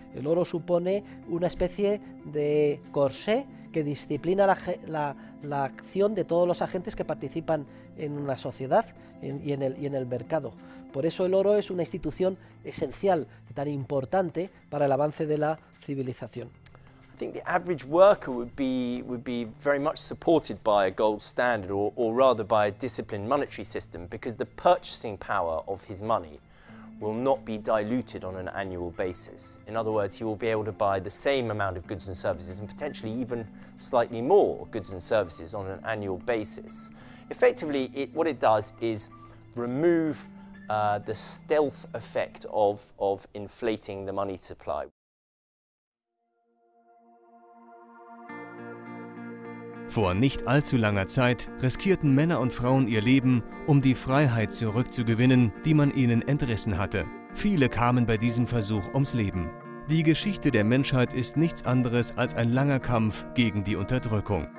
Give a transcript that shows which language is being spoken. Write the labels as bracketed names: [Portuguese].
[Spanish] El oro supone una especie de corsé que disciplina la acción de todos los agentes que participan en una sociedad y en el mercado. Por eso el oro es una institución esencial y tan importante para el avance de la civilización. [English] I think the average worker would be very much supported by a gold standard, or rather by a disciplined monetary system, because the purchasing power of his money will not be diluted on an annual basis. In other words, he will be able to buy the same amount of goods and services, and potentially even slightly more goods and services on an annual basis. Effectively, what it does is remove the stealth effect of inflating the money supply. [German] Vor nicht allzu langer Zeit riskierten Männer und Frauen ihr Leben, um die Freiheit zurückzugewinnen, die man ihnen entrissen hatte. Viele kamen bei diesem Versuch ums Leben. Die Geschichte der Menschheit ist nichts anderes als ein langer Kampf gegen die Unterdrückung.